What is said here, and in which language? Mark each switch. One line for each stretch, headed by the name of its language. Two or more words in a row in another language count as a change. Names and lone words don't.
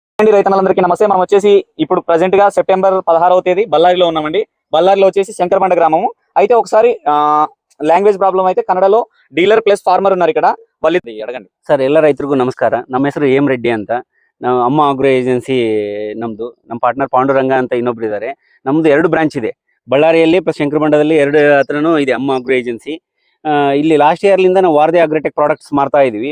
Telugu: రైతన్నలందరికీ నమస్తే. మనం వచ్చేసి ఇప్పుడు ప్రెసెంట్ గా సెప్టెంబర్ 16వ తేదీ బళ్ళారిలో ఉన్నామండి. బళ్ళారిలో వచ్చేసి శంకరబండ గ్రామము. అయితే ఒకసారి
English: language problem
Telugu: ಐತೆ. ಕನ್ನಡలో
English: dealer plus farmer
Telugu: ಉన్నారు ఇక్కడ. వాళ్ళు ಅಡಗಂడి
Kannada: ಸರ್. ಎಲ್ಲ ರೈತರಿಗೂ ನಮಸ್ಕಾರ. ನಮ್ಮ ಹೆಸರು ಎಂ ರೆಡ್ಡಿ ಅಂತ. ನಾವು ಅಮ್ಮ ಆಗ್ರೋ ಏಜೆನ್ಸಿ ನಮ್ದು. ನಮ್ಮ ಪಾರ್ಟ್ನರ್ ಪಾಂಡುರಂಗ ಅಂತ ಇನ್ನೊಬ್ರು ಇದ್ದಾರೆ. ನಮ್ದು 2 ಬ್ರಾಂಚ್ ಇದೆ, ಬಳ್ಳಾರಿಯಲ್ಲಿ ಪ್ಲಸ್ ಶಂಕರಬಂಡದಲ್ಲಿ 2 ಹತ್ರನೂ ಇದೆ ಅಮ್ಮ ಆಗ್ರೋ ಏಜೆನ್ಸಿ. ಇಲ್ಲಿ
English: last yearಲಿಂದ
Kannada: ನಾವು ವಾರದೆ ಅಗ್ರೋಟೆಕ್ ಪ್ರಾಡಕ್ಟ್ಸ್ ಮಾಡ್ತಾ ಇದೀವಿ.